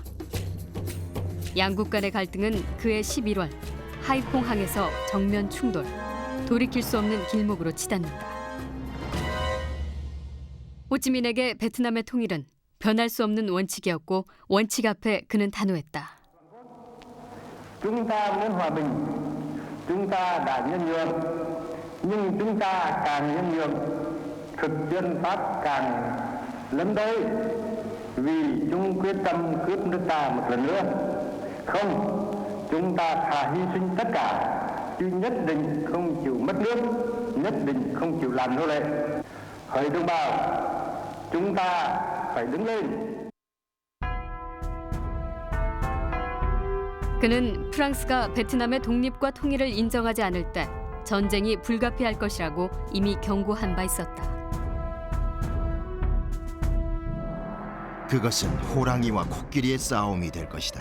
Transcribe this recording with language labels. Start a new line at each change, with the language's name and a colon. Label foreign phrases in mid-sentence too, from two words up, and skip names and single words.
Korean: 양국 간의 갈등은 그해 11월 하이퐁항에서 정면 충돌, 돌이킬 수 없는 길목으로 치닫는다. 호찌민에게 베트남의 통일은 변할 수 없는 원칙이었고 원칙 앞에 그는 단호했다.
Vietnamese: Chúng ta muốn hòa bình, chúng ta đã nhân nhượng, nhưng chúng ta càng nhân nhượng, thực dân Pháp càng lấn tới, vì chúng quyết tâm cướp nước ta một lần nữa. Không, chúng ta thà hy sinh tất cả, chứ nhất định không chịu mất nước, nhất định không chịu làm nô lệ. Hỡi đồng bào, chúng ta phải đứng lên.
Korean: 그는 프랑스가 베트남의 독립과 통일을 인정하지 않을 때 전쟁이 불가피할 것이라고 이미 경고한 바 있었다. 그것은 호랑이와 코끼리의 싸움이 될 것이다.